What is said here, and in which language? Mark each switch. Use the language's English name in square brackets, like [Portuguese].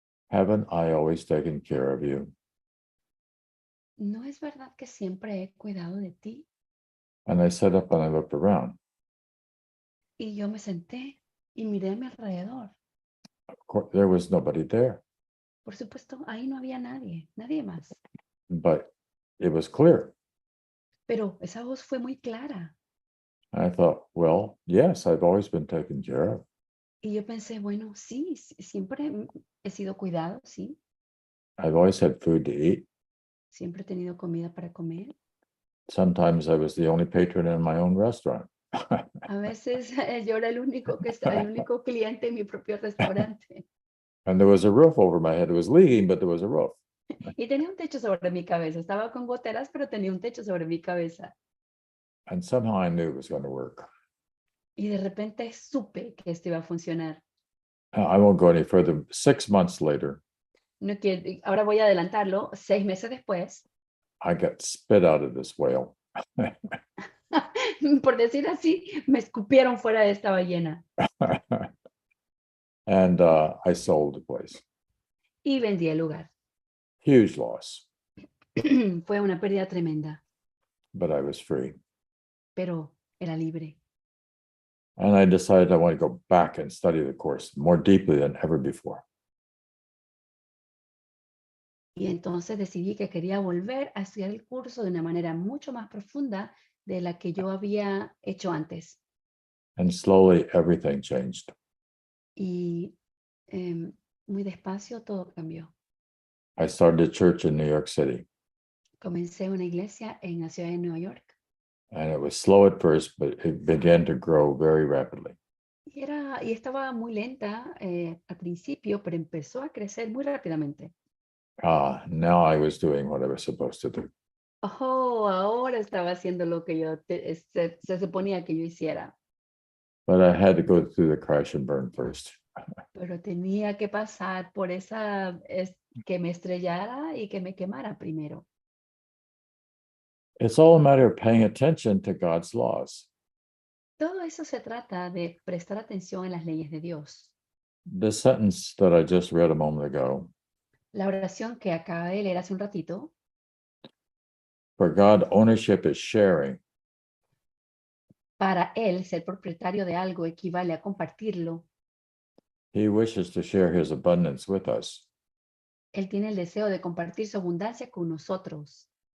[English] haven't I always taken care of you? [Spanish] ¿no es verdad que siempre he cuidado de ti? [English] And I sat up and I looked around. [Spanish] Y yo me senté y miré a mi alrededor. [English] Of course, there was nobody there, [Spanish] Por supuesto, ahí no había nadie, nadie más. [English] but it was clear. [Spanish] Pero esa voz fue muy clara. [English] I thought, well, yes, I've always been taken care of. [Spanish] Y yo pensé, bueno, sí, siempre he sido cuidado, sí. [English] I've always had food to eat. [Spanish] Siempre he tenido comida para comer. [English] Sometimes I was the only patron in my own restaurant. [Spanish] A veces yo era el único cliente en mi propio restaurante. [English] And there was a roof over my head. It was leaking, but there was a roof. [Spanish] Y tenía un techo sobre mi cabeza. Estaba con goteras, pero tenía un techo sobre mi cabeza. [English] And somehow I knew it was going to work. [Spanish] Y de repente supe que esto iba a funcionar. [English] I won't go any further. 6 months later, [Spanish] No quiero, ahora voy a adelantarlo. 6 meses después, [English] I got spit out of this whale. [Spanish] por decir así, me escupieron fuera de esta ballena. [English] And I sold the place. [Spanish] y vendí el lugar. [English] Huge loss, [Spanish] Fue una pérdida tremenda, [English] but I was free. [Spanish] pero era libre. [English] And I decided I want to go back and study the course more deeply than ever before. [Spanish] Y entonces decidí que quería volver a estudiar el curso de una manera mucho más profunda de la que yo había hecho antes. [English] And slowly everything changed. [Spanish] Y muy despacio todo cambió. [English] I started a church in New York City. [Spanish] Comencé una iglesia en la ciudad de Nueva York. [English] And it was slow at first, but it began to grow very rapidly. [Spanish] Y estaba muy lenta al principio, pero empezó a crecer muy rápidamente. [English] Now I was doing what I was supposed to do. [Spanish] Oh, ahora estaba haciendo lo que se suponía que yo hiciera. [English] But I had to go through the crash and burn first. [Spanish] Pero tenía que pasar por que me estrellara y que me quemara primero. [English] It's all a matter of paying attention to God's laws. [Spanish] Todo eso se trata de prestar atención en las leyes de Dios. [English] The sentence that I just read a moment ago, [Spanish] La oración que acabé de leer hace un ratito, [English] for God, ownership is sharing. [Spanish] para él ser propietario de algo equivale a compartirlo. [English] He wishes to share his abundance with us, [Spanish] Él tiene el deseo de compartir su abundancia con nosotros.